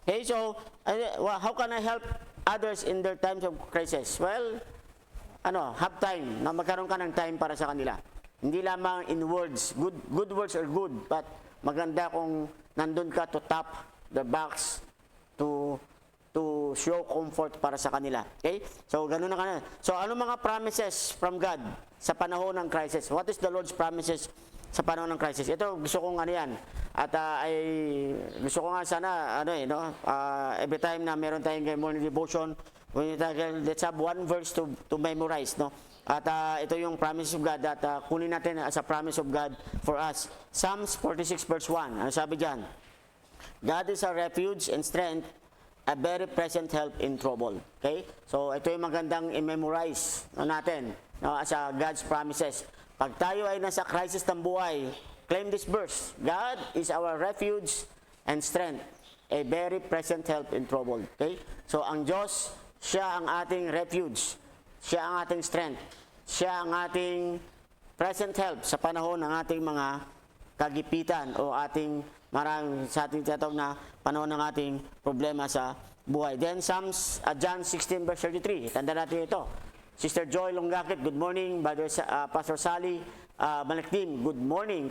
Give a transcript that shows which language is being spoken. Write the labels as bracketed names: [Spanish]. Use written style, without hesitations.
[English] Okay, so how can I help others in their times of crisis? Well, have time, [Filipino] na magkaroon ka ng time para sa kanila. Hindi lamang [English] in words, good words are good, [Filipino] but maganda kung nandun ka [English] to tap the box to show comfort [Filipino] para sa kanila. Okay? So, ganun na kanila. So, ano mga promises from God sa panahon ng crisis? [English] What is the Lord's promises [Filipino] sa panahon ng crisis? Ito, gusto kong ano yan. At gusto ko nga sana, [English] every time [Filipino] na meron tayong [English] morning devotion, let's have one verse to memorize, no? [Filipino] At ito yung [English] promise of God [Filipino] at kunin natin [English] as a promise of God for us. Psalms 46 verse 1. [Filipino] Ano sabi diyan? [English] God is our refuge and strength, a very present help in trouble. Okay? [Filipino] So ito yung magandang i-memorize natin, no, [English] as a God's promises. [Filipino] Pag tayo ay nasa crisis ng buhay, [English] claim this verse. God is our refuge and strength, a very present help in trouble. Okay? [Filipino] So ang Diyos, siya ang ating refuge. Siya ang ating strength. Siya ang ating present help sa panahon ng ating mga kagipitan o sa ating tinatawag na panahon ng ating problema sa buhay. Then John 16 verse 33. Tanda natin ito. [English] Sister Joy Longakit, good morning. Pastor Sally Malakdim, good morning.